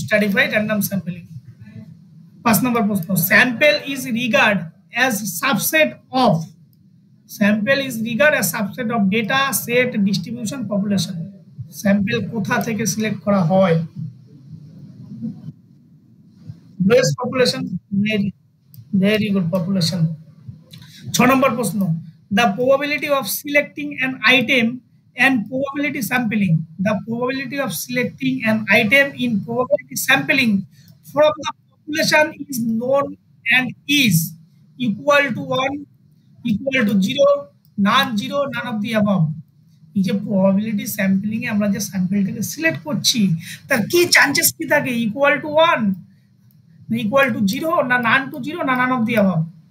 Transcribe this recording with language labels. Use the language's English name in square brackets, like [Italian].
[English] Stratified random sampling. 5 number প্রশ্ন, sample is regarded as subset of, sample is regarded as subset of data set distribution population. [Bangla] Sample কোথা থেকে select করা হয়? [English] Base population. Very very good population. 6 নম্বর প্রশ্ন, the probability of selecting an item and probability sampling, the probability of selecting an item in probability sampling from the population is known and is equal to 1, equal to 0, non-zero, none of the above. [Bangla] এই যে probability sampling এ আমরা যে স্যাম্পলটাকে select করছি তার কি chances কি থাকে, equal to 1, equal to 0, না নান টু 0, না নান অফ দি অ্যাবাভ?